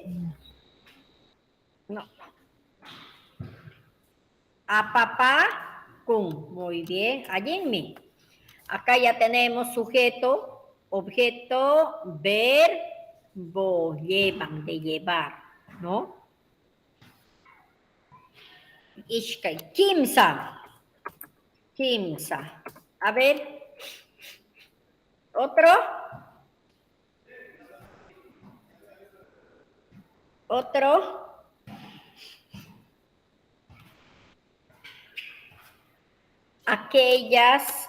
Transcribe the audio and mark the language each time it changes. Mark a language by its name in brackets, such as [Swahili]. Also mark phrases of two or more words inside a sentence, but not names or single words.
[Spanish] No. Apapacum. Muy bien. Allí en mí. Acá ya tenemos sujeto, objeto, verbo, llevan, de llevar, ¿no? [Quechua] Ishkai, kimsa. Kimsa. [Spanish] A ver. ¿Otro? ¿Otro? Aquellas.